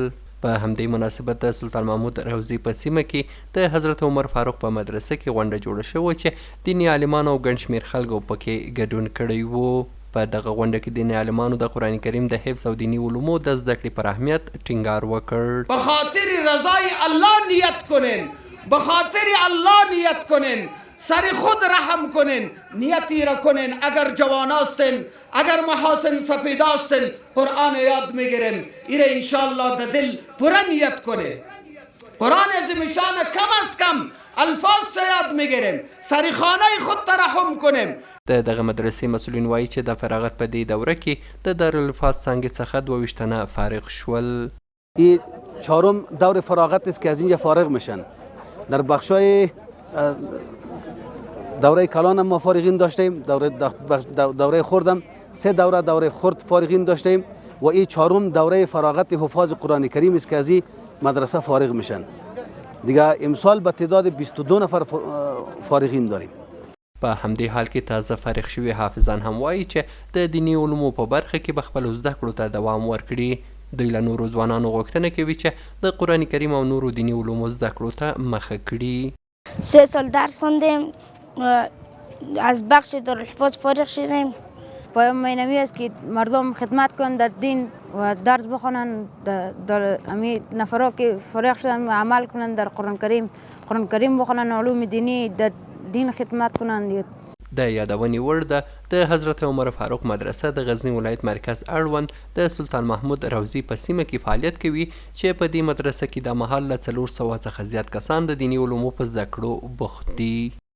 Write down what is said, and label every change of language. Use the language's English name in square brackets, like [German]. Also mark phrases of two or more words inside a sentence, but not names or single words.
[Pashto] په همدې مناسبت د سلطان محمود روضي په سیمه کې د حضرت عمر فاروق په مدرسه کې غونډه جوړه شوه چې دیني عالمانو او ګڼ شمېر خلکو پکې ګډون کړی و. په دغه غونډه کې دیني عالمانو د قرآنکریم د حفظ او دینی علومو د زده کړې پر اهمیت ټینګار وکړ. [Persian] به خاطر رضای الله نیت کنین، به خاطر الله نیت کنین، سر خود رحم کنین، نیتی را کنین. اگر جوان هستین، اگر محاسن سپیده هستین، قرآن یاد میگیریم. ایره انشاءالله در دل پورا نیت کنه. قرآن عظیم شان کم از کم الفاظ سے یاد میگیریم، سر خانه خود ترحم کنیم. [Pashto] د دغه مدرسې مسؤلین وایي چې د فراغت په دې دوره کې د دارالفاظ څانګې څخه 22 تنه فارغ شول. [Persian] این 4م دور فراغت است که از اینجا فارغ میشن. در بخشای دوره کلان ما فارغین داشتیم، دوره خردم 3 دوره خرد فارغین داشتیم و این 4م دوره فراغت حفاظ قرآن کریم است که از این مدرسه فارغ میشن. دیگه امسال به تعداد 22 نفر فارغین داریم. [Pashto] په همدې حال کې تازه فارغ شوي حافظان هم وایي چې د دیني علومو په برخه کې به خپلو زده کړو ته دوام ورکړي. دوی له نورو ځوانانو غوښتنه کوي چې د قرآن کریم او نورو دیني علومو زده کړو ته مخه کړي. [Persian] 3 سال درس خواندیم، از بخش دارالحفاظ فارغ شدیم. پایان معنوی است که مردم خدمت کنند در دین و درس بخوانند، در امی نفرا که فارغ شدن عمل کنند در قرآن کریم بخوانند، علوم دینی در دین خدمت کنند. [Pashto] د یادونې وړ ده د حضرت عمر فاروق مدرسه د غزني ولایت مرکز اړوند د سلطان محمود روضي په سیمه کې فعالیت کوي چې په دې مدرسه کې د مهال له 400 څخه زیات کسان د دیني علومو په زده کړو بوخت دي.